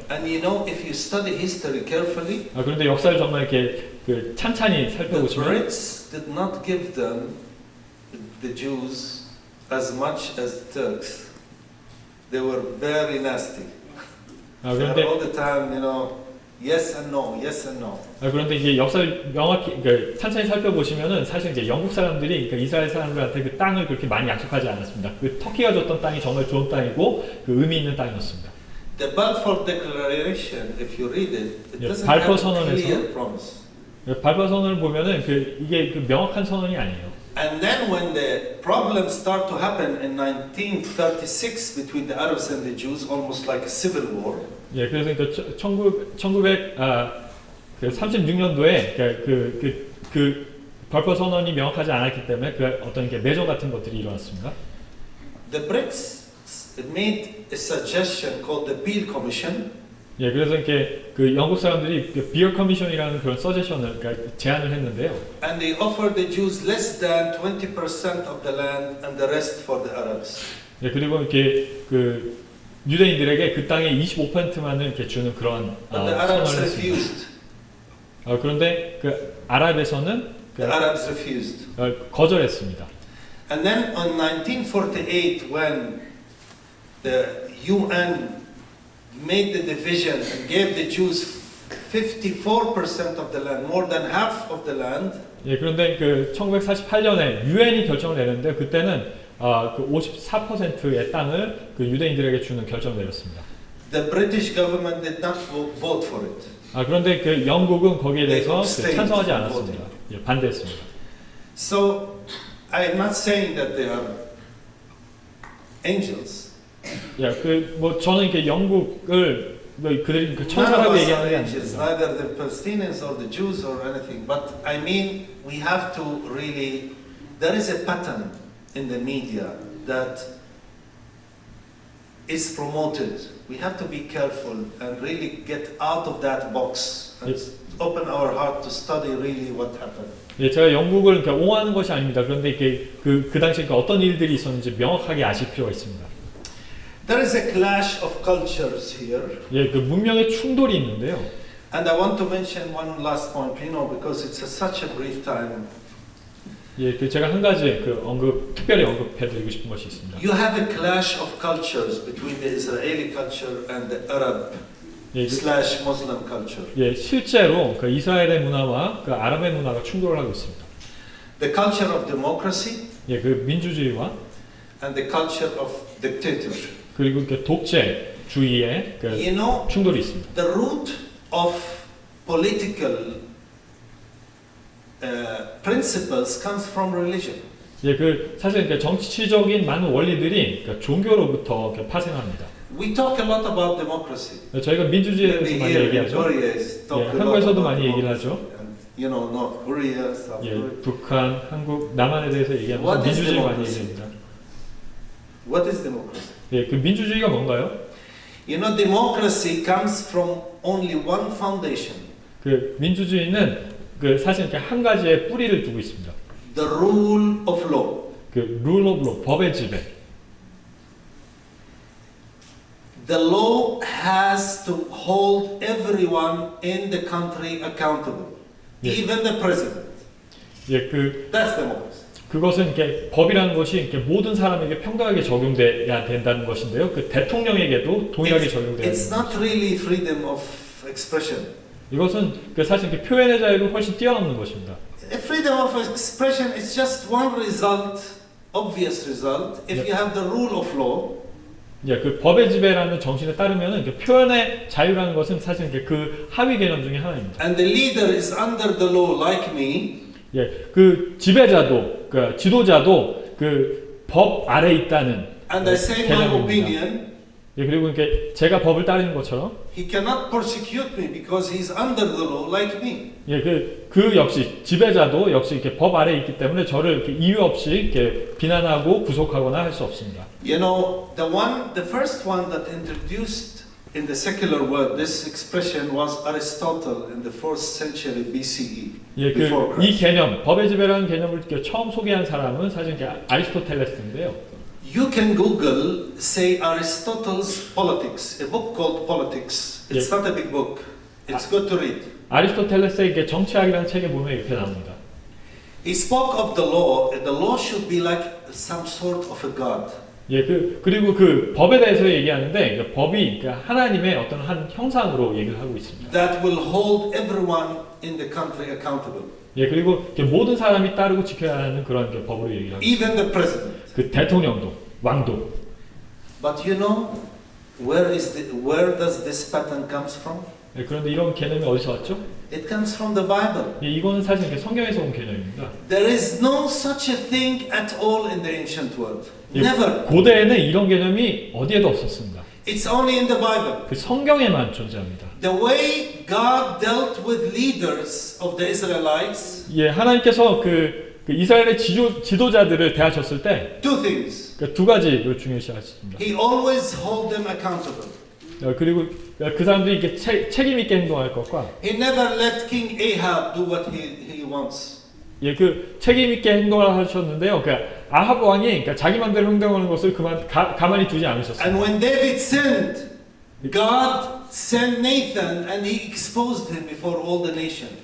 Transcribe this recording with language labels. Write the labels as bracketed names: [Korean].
[English] And you know, if you study history carefully, [Korean] 그런데 역사를 정말 이렇게 찬찬히 [English] the [Korean] 살펴보시면 [English] Brits did not give them, the Jews, as much as the Turks. They were very nasty. They were [Korean] 그런데 [English] all the time, you know, yes and no, yes and no. [Korean] 그런데 이게 역사를 명확히 찬찬히 살펴보시면은 사실 이제 영국 사람들이 이스라엘 사람들한테 그 땅을 그렇게 많이 약속하지 않았습니다. 그 터키가 줬던 땅이 정말 좋은 땅이고 그 의미 있는 땅이었습니다. [English] The Balfour Declaration, if you read it, it [Korean] 예, [English] doesn't [Korean] 발포 [English] have a [Korean] 선언에서 [English] clear promise. [Korean] 발포 선언을 보면은 이게 명확한 선언이 아니에요. [English] And then when the problems start to happen in 1936 between the Arabs and the Jews, almost like a civil war. [Korean] 예, 그래서 1936년도에 그 발포 선언이 명확하지 않았기 때문에 그 어떤 게 내전 같은 것들이 일어났습니다. [English] The Brits made a suggestion called the Peel Commission. [Korean] 예, 그래서 이렇게 그 영국 사람들이 비어 커미션이라는 그런 서제션을 제안을 했는데요. [English] And they offered the Jews less than 20% of the land and the rest for the Arabs. [Korean] 예, 그리고 이렇게 그 유대인들에게 그 땅의 25%만을 이렇게 주는 그런 [English] But the Arabs [Korean] 선언을 했습니다. [English] refused. [Korean] 그런데 그 아랍에서는 [English] The Arabs refused. [Korean] 거절했습니다. [English] And then on 1948, when the UN made the division and gave the Jews 54% of the land, more than half of the land. [Korean] 예, 그런데 그 1948년에 유엔이 결정을 내렸는데 그때는 그 54%의 땅을 그 유대인들에게 주는 결정을 내렸습니다. [English] The British government did not vote for it. [Korean] 그런데 그 영국은 거기에 대해서 [English] abstained [Korean] 찬성하지 [English] from [Korean] 않았습니다. 예, 반대했습니다. [English] So I'm not saying that they are angels. [Korean] 예, 뭐 저는 이렇게 영국을 그들이 그 [English] None of [Korean] 천사라고 [English] us are [Korean] 얘기하는 게 [English] angels, [Korean] 아닙니다. [English] neither the Palestinians or the Jews or anything. But I mean, we have to really there is a pattern in the media that is promoted. We have to be careful and really get out of that box and Yes. open our heart to study really what happened. [Korean] 예, 제가 영국을 그러니까 옹호하는 것이 아닙니다. 그런데 이게 그 당시에 그러니까 어떤 일들이 있었는지 명확하게 아실 필요가 있습니다. [English] There is a clash of cultures here. [Korean] 예, 그 문명의 충돌이 있는데요. [English] And I want to mention one last point, because it's such a brief time. [Korean] 예, 그 제가 한 가지 특별히 언급해드리고 싶은 것이 있습니다. [English] You have a clash of cultures between the Israeli culture and the Arab [Korean] 예, [English] slash Muslim culture. [Korean] 예, 실제로 그 이스라엘의 문화와 그 아랍의 문화가 충돌을 하고 있습니다. [English] The culture of democracy [Korean] 예, 그 민주주의와 [English] and the culture of dictatorship. [Korean] 그리고 그 독재주의의 그 [English] You know, [Korean] 충돌이 있습니다. [English] the root of political principles comes from religion. [Korean] 예, 그 사실 그 정치적인 많은 원리들이 그러니까 종교로부터 이렇게 파생합니다. [English] We talk a lot about democracy. [Korean] 저희가 민주주의에 대해서 [English] Maybe [Korean] 많이 [English] here in [Korean] 얘기하죠. [English] Korea is talk [Korean] 예, [English] a lot [Korean] 한국에서도 [English] about [Korean] 많이 얘기를 [English] democracy. [Korean] 하죠. [English] And, you know, North Korea, South [Korean] 예, [English] Korea. [Korean] 북한, 한국, 남한에 대해서 얘기하면서 [English] What is [Korean] 민주주의 많이 [English] democracy? [Korean] 얘기합니다. [English] What is democracy? [Korean] 예, 그 민주주의가 뭔가요? [English] You know, democracy comes from only one foundation, [Korean] 그 민주주의는 그 사실 이렇게 한 가지의 뿌리를 두고 있습니다. [English] the rule of law. [Korean] 그 [English] rule of law, [Korean] 법의 지배. [English] The law has to hold everyone in the country accountable, Yeah. even the president. [Korean] 예, 그 [English] That's democracy. [Korean] 그것은 이렇게 법이라는 것이 이렇게 모든 사람에게 평등하게 적용돼야 된다는 것인데요. 그 대통령에게도 동일하게 적용돼야 [English] It's [Korean] 됩니다. [English] not really freedom of expression. [Korean] 이것은 그 사실 그 표현의 자유를 훨씬 뛰어넘는 것입니다. [English] Freedom of expression is just one result, obvious result, if Yeah. you have the rule of law. [Korean] 예, 그 법의 지배라는 정신에 따르면은 그 표현의 자유라는 것은 사실 이렇게 그 하위 개념 중에 하나입니다. [English] And the leader is under the law like me. [Korean] 예, 그 지배자도, 그 지도자도 그 법 아래 있다는 [English] And I say my [Korean] 개념입니다. [English] opinion. [Korean] 예, 그리고 이렇게 제가 법을 따르는 것처럼, [English] He cannot persecute me because he's under the law like me. [Korean] 예, 그 역시 지배자도 역시 이렇게 법 아래 있기 때문에 저를 이렇게 이유 없이 이렇게 비난하고 구속하거나 할 수 없습니다. [English] You know, the first one that introduced in the secular world this expression was Aristotle in the 4th century BCE. [Korean] 예, [English] before [Korean] 그 이 [English] Christ. [Korean] 개념, 법의 지배라는 개념을 이렇게 처음 소개한 사람은 사실 이렇게 아리스토텔레스인데요. [English] You can Google, say Aristotle's Politics, a book called Politics. It's not a big book. It's good to read. [Korean] 아리스토텔레스의 이게 정치학이라는 책에 보면 이렇게 나옵니다. [English] He spoke of the law, and the law should be like some sort of a god. [Korean] 예, 그리고 그 법에 대해서 얘기하는데 그 법이 그러니까 하나님의 어떤 한 형상으로 얘기를 하고 있습니다. [English] That will hold everyone in the country accountable, [Korean] 예, 그리고 이렇게 모든 사람이 따르고 지켜야 하는 그런 이렇게 법으로 얘기를 하고 있습니다. [English] even the president. [Korean] 그 대통령도, 왕도. [English] But you know, where does this pattern comes from? [Korean] 예, 그런데 이런 개념이 어디서 왔죠? [English] It comes from the Bible. [Korean] 예, 이거는 사실 이렇게 성경에서 온 개념입니다. [English] There is no such a thing at all in the ancient world. [Korean] 예, [English] Never. [Korean] 고대에는 이런 개념이 어디에도 없었습니다. [English] It's only in the Bible. [Korean] 그 성경에만 존재합니다. [English] The way God dealt with leaders of the Israelites, [Korean] 예, 하나님께서 그 이스라엘의 지도자들을 대하셨을 때 [English] two things. [Korean] 그 두 가지를 중요시하셨습니다. [English] He always hold them accountable. [Korean] 그리고 그 사람들이 이렇게 책임 있게 행동할 것과 [English] He never let King Ahab do what he wants. [Korean] 예, 그 책임 있게 행동을 하셨는데요. 그 아합 왕이 그러니까 자기 마음대로 행동하는 것을 가만히 두지 않으셨어요. [English] And when David sinned, God sent Nathan and he exposed him before all the nation.